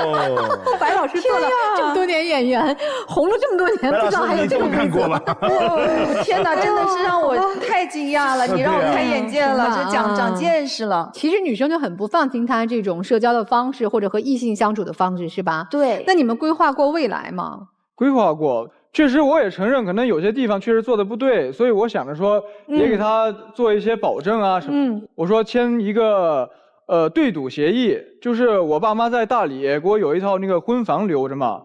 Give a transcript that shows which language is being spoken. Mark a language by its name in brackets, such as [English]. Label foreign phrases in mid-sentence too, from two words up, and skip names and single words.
[Chinese] 白老师做了这么多年演员，红了这么多年，不知道还有这个看过吧？天哪，真的是让我太惊讶了，你让我开眼界了，这长见识了。其实女生就很不放心他这种社交的方式，或者和异性相处的方式，是吧？对。那你們規劃過未來嗎？規劃過，確實我也承認，可能有些地方確實做得不對，所以我想着說，也給他做一些保證啊什麼。我說簽一個對賭協議，就是我爸媽在大理給我有一套那個婚房留着嘛。